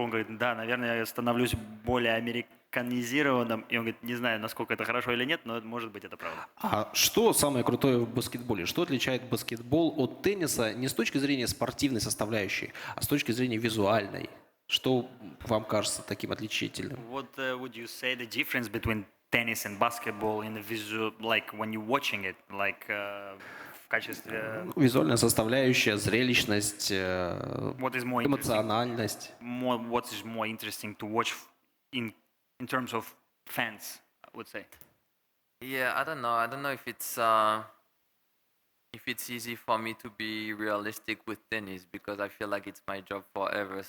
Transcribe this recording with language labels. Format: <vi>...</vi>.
<ru>Он говорит, да, наверное, я становлюсь более американизированным. И он говорит, не знаю, насколько это хорошо или нет, но может быть это правда. А что самое крутое в баскетболе? Что отличает баскетбол от тенниса не с точки зрения спортивной составляющей, а с точки зрения визуальной? Что вам кажется таким отличительным?</ru> <en>What would you say the difference between tennis and basketball in the visual, like when you're watching it, like</en> <ru>в качестве... Визуальная составляющая, зрелищность,</ru> <en>What is more interesting?</en> <ru>эмоциональность.</ru> <en>What is more interesting to watch in terms of fans, I would say. Yeah, I don't know. I don't know if it's easy for me to be realistic with tennis because I feel like it's my job forever.</en>